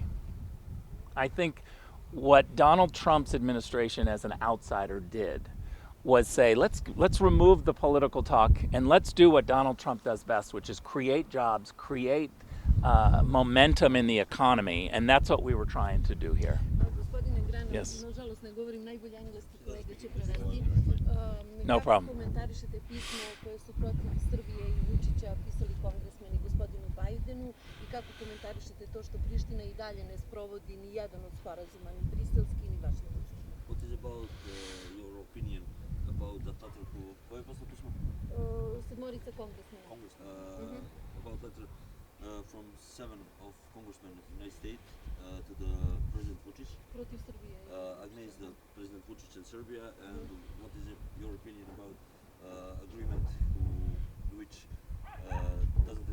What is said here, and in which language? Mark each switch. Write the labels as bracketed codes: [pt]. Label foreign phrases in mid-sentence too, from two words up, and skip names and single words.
[en] I think what Donald Trump's administration as an outsider did was say, let's remove the political talk and let's do what Donald Trump does best, which is create jobs, create momentum in the economy, and that's what we were trying to do here. [sr] Gospodine Grenell, [en] Yes. [sr] nažalost ne govorim najbolje engleski, kolege će prevesti. [en] No problem. [sr] Kako komentarišete pismo koje su protiv Srbije i Vučića pisali kongresmeni gospodinu Bajdenu i kako komentarišete to što Priština i dalje ne sprovodi ni jedan od sporazuma, ni briselski, ni vašingtonski? [en] What is about your opinion about the letter to [sr] koje je poslao pismo? Sedmorica kongresmena. [en] About letter from 7 of congressmen of the United States to the Vučić and Serbia, and what is your opinion about agreement which doesn't